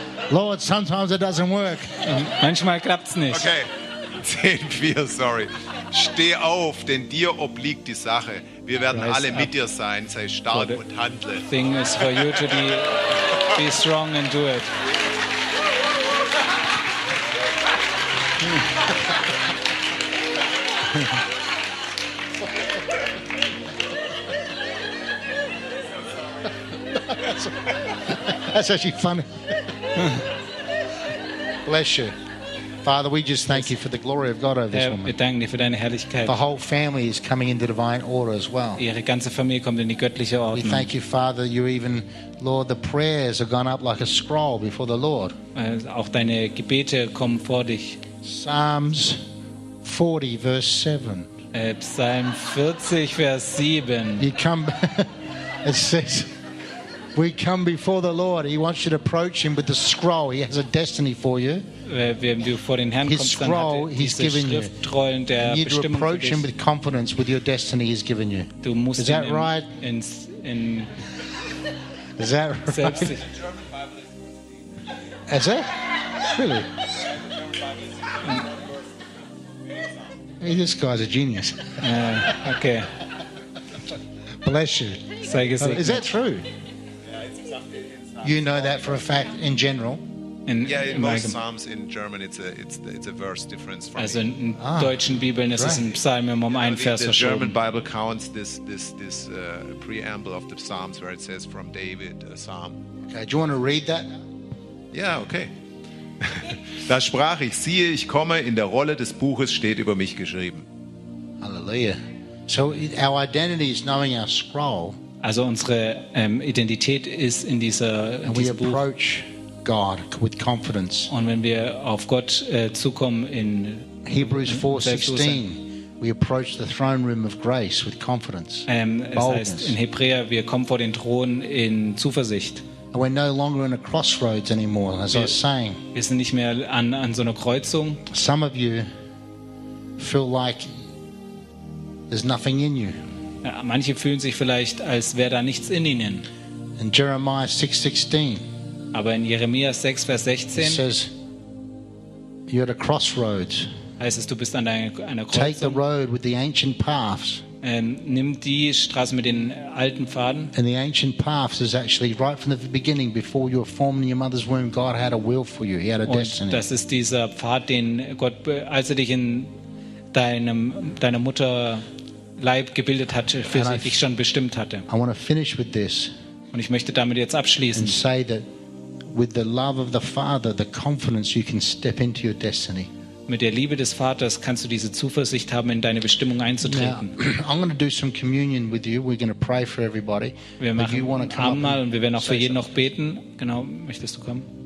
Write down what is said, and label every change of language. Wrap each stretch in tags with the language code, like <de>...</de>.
<en>Lord, sometimes it doesn't work.</en> <de>Manchmal klappt's nicht.</de> <en>Okay, 10:4, sorry.</en> <de>Steh auf, denn dir obliegt die Sache. Wir werden Rise alle mit dir sein. Sei stark und handle.</de> <en>The thing is for you to be strong and do it. That's actually funny. Bless you. Father, we just thank you for the glory of God over this woman.</en> <de>Wir danken dir für deine Herrlichkeit.</de> <en>The whole family is coming into divine order as well.</en> <de>Ihre ganze Familie kommt in die göttliche Ordnung.</de> <en>We thank you, Father, you even, Lord, the prayers have gone up like a scroll before the Lord.</en> <de>Auch deine Gebete kommen vor dich.</de> <en>Psalms 40, verse 7.</en> <de>Psalm 40, Vers 7.</de> <en>You come, it says, we come before the Lord. He wants you to approach him with the scroll. He has a destiny for you.</en> <de>Wenn du vor den Herrn kommst,</de> <en>scroll,</en> <de>dann hat er diese Schriftrollen der</de> <en>you</en> <de>Bestimmung</de> <en>you need to approach him with confidence with your destiny he's given you.</en> <de>Du musst</de> <en>is that right?</en> <de>In</de> <en>is that right? Is it? Really? Hey, this guy's a genius. Okay. Bless you. Sei gesegnet. Is that true? You know that for a fact in general? In most Psalms in German it's a verse difference from</en> <de>also in deutschen Bibeln ist es ein Psalm immer um einen Vers verschoben.</de> <en>The German Bible counts this preamble of the Psalms where it says from David a psalm. Okay, do you want to read that? Yeah, okay.</en> <de>Da sprach ich, siehe, ich komme, in der Rolle des Buches steht über mich geschrieben.</de> <en>Hallelujah. So our identity is knowing our scroll.</en> <de>Also unsere Identität ist in dieser</de> <en>Buch. God with confidence.</en> <de>Und wenn wir auf Gott zukommen in</de> <en>Hebrews 4:16, we approach the throne room of grace with confidence.</en> <de>Heißt in Hebräer, wir kommen vor den Thron in Zuversicht.</de> <en>And we're no longer in a crossroads anymore, as I was saying.</en> <de>Wir sind nicht mehr an so einer Kreuzung.</de> <en>Some of you feel like there's nothing in you.</en> <de>Ja, manche fühlen sich vielleicht, als wäre da nichts in ihnen.</de> <en>In Jeremiah 6:16.</en> <de>Aber in Jeremia 6, Vers 16</de> <en>says, you're at a crossroads.</en> <de>Heißt es, du bist an einer Kreuzung.</de> <en>Take the road with the ancient paths.</en> <de>Nimm die Straße mit den alten Pfaden.</de> <en>And the ancient paths is actually right from the beginning, before you were formed in your mother's womb, God had a will for you. He had a destiny.</en> <de>Das ist dieser Pfad, den Gott, als er dich in deiner Mutter Leib gebildet hat, für dich schon bestimmt hatte.</de> <en>I want to finish with this.</en> <de>Und ich möchte damit jetzt abschließen.</de> <en>And say that with the love of the Father, the confidence you can step into your destiny.</en> <de>Mit der Liebe des Vaters kannst du diese Zuversicht haben, in deine Bestimmung einzutreten.</de> <en>Now, I'm going to do some communion with you. We're going to pray for everybody.</en> <de>Wir machen ein Abendmahl und wir werden auch für jeden noch beten. Genau, möchtest du kommen?</de>